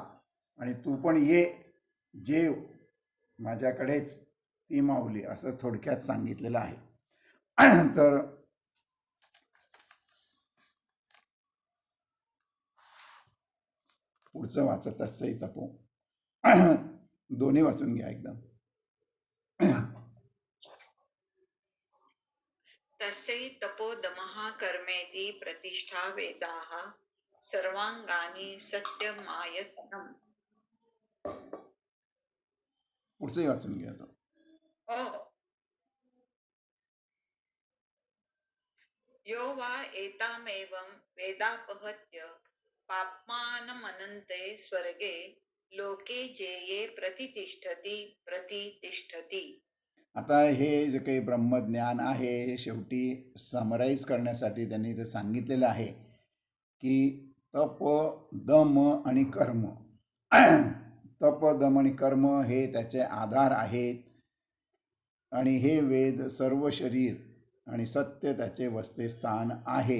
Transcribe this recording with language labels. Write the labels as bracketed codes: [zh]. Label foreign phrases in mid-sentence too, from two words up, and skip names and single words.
[mr] आणि तू पण ये जेव माझ्याकडेच, ती माऊली, असं थोडक्यात सांगितलेलं आहे. तर पुढचं वाचत तसंही तपो दोन्ही वाचून घ्या एकदम. [sa] तस्यै तपोदमः कर्मेति प्रतिष्ठा वेदाः सर्वांगानि सत्यमायतनम्. [mr] पुढचंही वाचून घ्या. [sa] यो वा एतामेवं वेदापहत्य पाप्मानमनन्ते स्वर्गे लोके जेये प्रतितिष्ठती. [mr] आता हे जे काही ब्रह्मज्ञान आहे हे शेवटी समराईज करण्यासाठी त्यांनी ते सांगितलेलं आहे की तप, दम आणि कर्म तप, दम आणि कर्म हे त्याचे आधार आहेत आणि हे वेद सर्व शरीर आणि सत्य त्याचे वसतिस्थान आहे.